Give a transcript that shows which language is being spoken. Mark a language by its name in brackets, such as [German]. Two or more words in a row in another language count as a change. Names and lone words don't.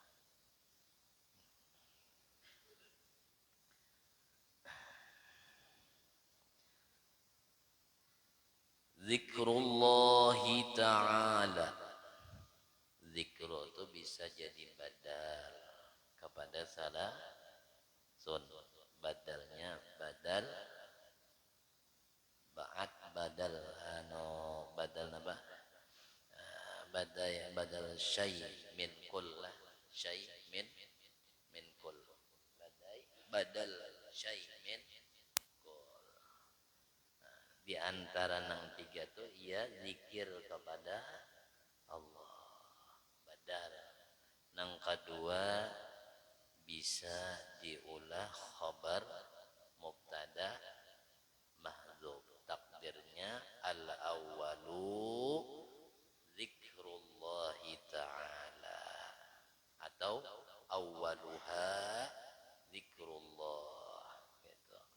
[Arabic] Zikrullahi ta'ala, [Indonesian] zikru itu bisa jadi badal kepada salasun. Badalnya badal ba'at, badal badal apa, [Arabic] badal syai min kul, syai min kul, badal syai min kul. [Indonesian] Di antara nang 3 tuh ia zikir kepada Allah, badal. Nang kedua bisa diulah [Arabic] khabar mubtada mahdzuf, [Indonesian] takdirnya [Arabic] al awwalu zikrullahi ta'ala [Indonesian] atau [Arabic] awwaluha zikrullah [Indonesian] gitu.